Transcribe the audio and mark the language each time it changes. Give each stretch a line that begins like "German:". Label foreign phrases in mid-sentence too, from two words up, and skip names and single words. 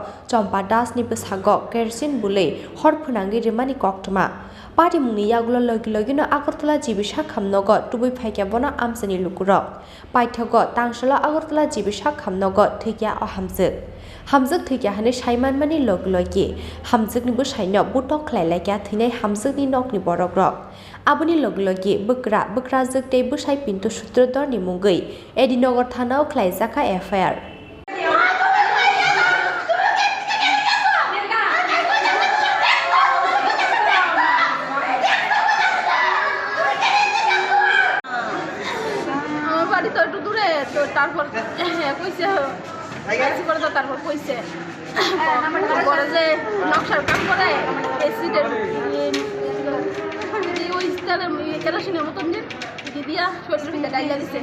Kok Borok: Champa das ni bwsago Kerosine Bulwi hor phunangi rimani koktoma Party mungni yagulo logino Agartala jibishak khamnogo tubui phaikya bono amsani lukurok Paithogo tangshala Agartala jibishak khamnogo thikya o Hamwjk thikya hani saimanmani logi Hamwjkni bwsaino butok khlailaikia thinai Hamwjkni nokni borokrok Aboni logi bukra jukte bwsai pintu sutrodorni mungwi Edinogor thanao khlaijakha FIR
Bangla: তারপর কইছে কাজ করে তো তারপর কইছে পরে যে নকশার কাজ করে এসিডের ওই স্টারে কেরোসিনের মতন যে দিয়া শরীরের ভিতরে ডাইলা দিছে